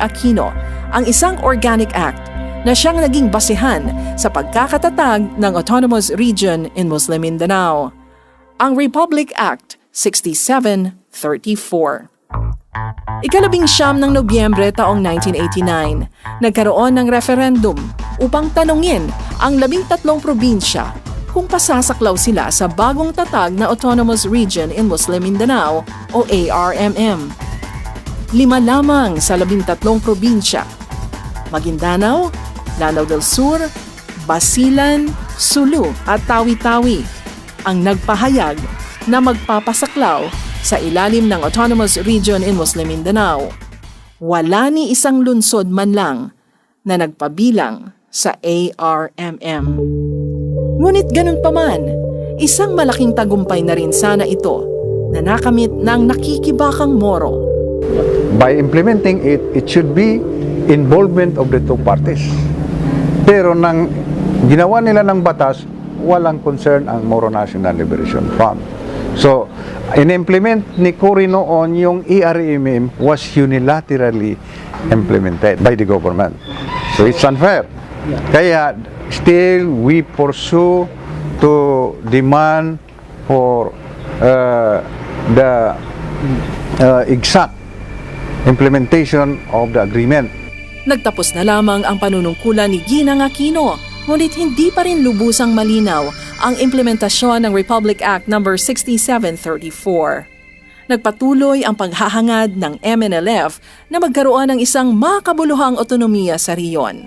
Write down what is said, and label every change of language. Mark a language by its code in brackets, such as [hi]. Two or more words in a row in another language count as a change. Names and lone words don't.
[tl] Aquino ang isang Organic Act na siyang naging basihan sa pagkakatatag ng Autonomous Region in Muslim Mindanao, ang Republic Act 6734. Ika-19 ng Nobyembre taong 1989, nagkaroon ng referendum upang tanungin ang 13 probinsya kung pasasaklaw sila sa bagong tatag na Autonomous Region in Muslim Mindanao o ARMM. 5 lamang sa 13 probinsya: Maguindanao, Lanao del Sur, Basilan, Sulu at Tawi-Tawi ang nagpahayag na magpapasaklaw sa ilalim ng Autonomous Region in Muslim Mindanao. Wala ni isang lungsod man lang na nagpabilang sa ARMM. Ngunit ganun pa man, isang malaking tagumpay na rin sana ito na nakamit ng nakikibakang Moro. [en] By implementing it, it should be involvement of the two parties. [tl] Pero nang ginawa nila ng batas, walang concern ang Moro National Liberation Front. [en] So, [tl] in-implement ni Cory noon yung [en] ERMM was unilaterally implemented by the government. So, it's unfair. Kaya, still, we pursue to demand for the exact implementation of the agreement. [tl] Nagtapos na lamang ang panunungkulan ni Ginang Aquino, ngunit hindi pa rin lubusang malinaw ang implementasyon ng Republic Act No. 6734. Nagpatuloy ang paghahangad ng MNLF na magkaroon ng isang makabuluhang otonomiya sa riyon.